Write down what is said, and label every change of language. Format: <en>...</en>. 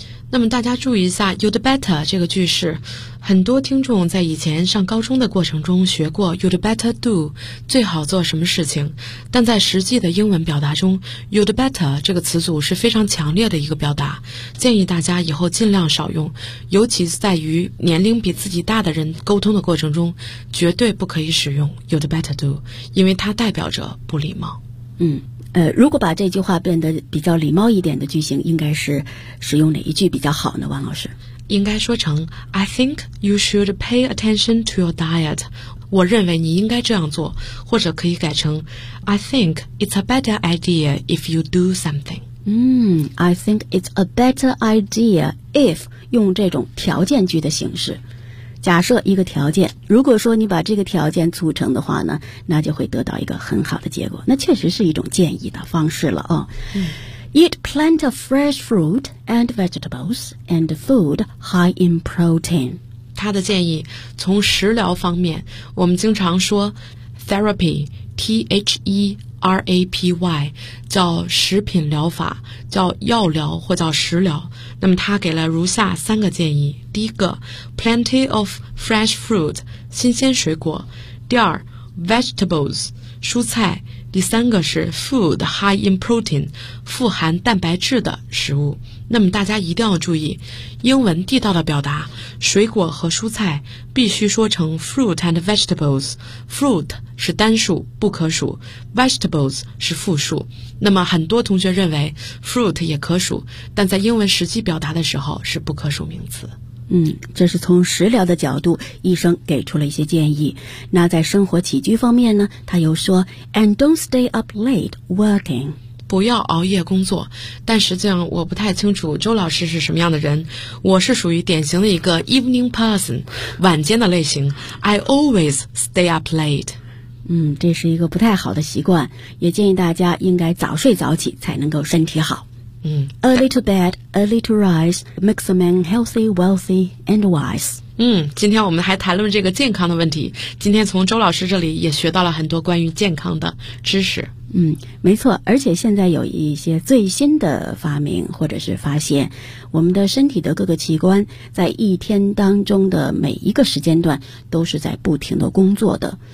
<zh>那么大家注意一下 You'd better 这个句式，很多听众在以前上高中的过程中学过</zh> <en>You'd better do，</en> <zh>最好做什么事情，但在实际的英文表达中 You'd better 这个词组是非常强烈的一个表达，建议大家以后尽量少用，尤其在于年龄比自己大的人沟通的过程中绝对不可以使用 You'd better do， 因为它代表着不礼貌。如果把这句话变得比较礼貌一点的句型，应该是使用哪一句比较好呢，王老师？应该说成</zh> <en>I think you should pay attention to your diet.</en> <zh>我认为你应该这样做，或者可以改成</zh> <en>I think it's a better idea if you do something. I think it's a better idea if</en> <zh>用这种条件句的形式。假设一个条件，如果说你把这个条件促成的话呢，那就会得到一个很好的结果。那确实是一种建议的方式了哦。</zh> <en>Eat plenty of fresh fruit and vegetables and food high in protein.</en> <zh>他的建议，从食疗方面，我们经常说 therapy, T-H-E-R-A-P-Y, 叫食品疗法，叫药疗或叫食疗。那么他给了如下三个建议。第一个 ,plenty of fresh fruit, 新鲜水果。第二 ,vegetables, 蔬菜。第三个是</zh> <en>food high in protein,</en> <zh>富含蛋白质的食物。那么大家一定要注意，英文地道的表达，水果和蔬菜必须说成 fruit and vegetables, fruit 是单数不可数， vegetables 是复数。那么很多同学认为 fruit 也可数，但在英文实际表达的时候是不可数名词。这是从食疗的角度，医生给出了一些建议。那在生活起居方面呢，他又说</zh> <en>And don't stay up late working.</en> <zh>不要熬夜工作。但实际上我不太清楚周老师是什么样的人，我是属于典型的一个 evening person, 晚间的类型。</zh> <en>I always stay up late.</en> <zh>这是一个不太好的习惯，也建议大家应该早睡早起才能够身体好。</zh> <en>Early to bed, early to rise makes a man healthy, wealthy, and wise.</en> <zh>今天我们还谈论这个健康的问题。今天从周老师这里也学到了很多关于健康的知识。没错，而且现在有一些最新的发明或者是发现，我们的身体的各个器官在一天当中的每一个时间段都是在不停的工作的。</zh>